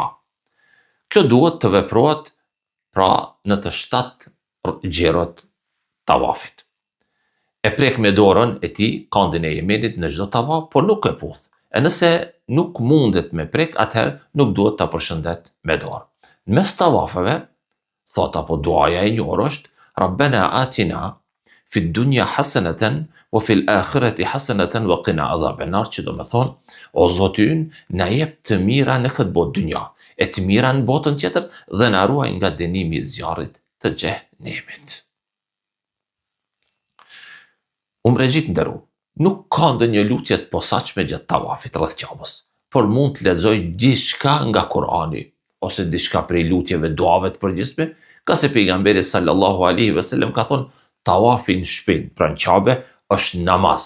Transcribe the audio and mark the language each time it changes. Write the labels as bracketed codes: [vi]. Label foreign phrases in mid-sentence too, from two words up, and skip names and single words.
[sq] Kjo duhet të veprohet pra në të 7 gjerot tawafit. E prek me dorën e tij kandin e Yemenit në çdo tawaf, por nuk e puth. E nëse nuk mundet me prek, atëherë nuk duhet ta përshëndet me dorë. Në mes tawafeve, thot apo duaja e njohur është: [ar] ربنا آتنا في الدنيا حسنة وفي الآخرة حسنة وقنا عذاب النار, [sq] që do të thonë: o Zoti ynë, na jep të mira në këtë botë dynja, e të mira në botën tjetër dhe na ruaj nga dënimi i zjarrit të xhenemit. Umregjit nderuar, nuk ka ndonjë lutje të posaçme gjatë tawafit rreth Ka'bes, por mund të lexoj diçka nga Kurani ose diçka prej lutjeve, duave të përgjithshme, ka se pejgamberi [ar] صلى الله عليه وسلم [sq] ka thonë: tawafi në shtëpinë pranë Ka'be është namaz.